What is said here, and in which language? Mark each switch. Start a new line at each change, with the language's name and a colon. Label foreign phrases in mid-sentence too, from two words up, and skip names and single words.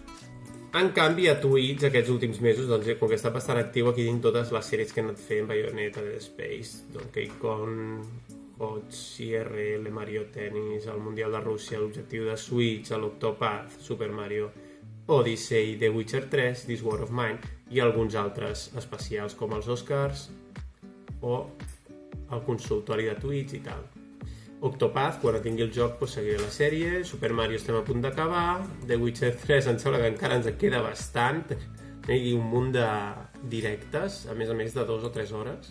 Catalan: En canvi, a Twitch, aquests últims mesos, doncs, com que està bastant actiu, aquí tinc totes les sèries que he anat fent, Bayonetta, Dead Space, Donkey Kong, HOTS, IRL, Mario Tennis, el Mundial de Rússia, l'Objectiu de Switch, l'Octopath, Super Mario Odyssey, The Witcher 3, This War of Mine i alguns altres especials com els Oscars o el consultori de Twitch i tal. Octopath, quan tingui el joc, seguiré la sèrie. Super Mario estem a punt d'acabar. The Witcher 3 em sembla que encara ens queda bastant. Hi ha un munt de directes, a més de 2 o 3 hores.